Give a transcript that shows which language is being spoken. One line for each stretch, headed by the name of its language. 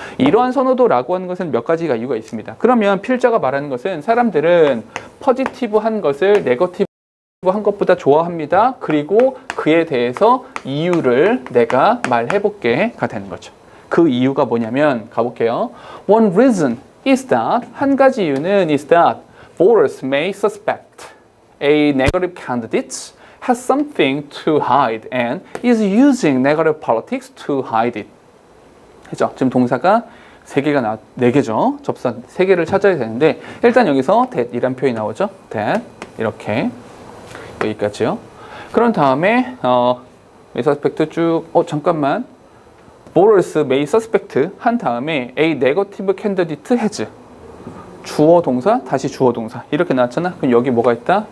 Korean: 이러한 선호도라고 하는 것은 몇 가지가 이유가 있습니다. 그러면 필자가 말하는 것은 사람들은 positive한 것을 negative 한 것보다 좋아합니다. 그리고 그에 대해서 이유를 내가 말해볼게가 되는 거죠. 그 이유가 뭐냐면 가볼게요.
English: One reason is that
Korean: 한 가지 이유는
English: is that voters may suspect a negative candidate has something to hide and is using negative politics to hide it.
Korean: 그죠? 지금 동사가 3개가 4개죠. 접사 3개를 찾아야 되는데 일단 여기서 that 이란 표현이 나오죠. that 이렇게 여기까지요. 그런 다음에 may suspect 쭉 잠깐만
English: voters may suspect
Korean: 한 다음에
English: a negative candidate has
Korean: 주어 동사 다시 주어 동사 이렇게 나왔잖아. 그럼 여기 뭐가 있다?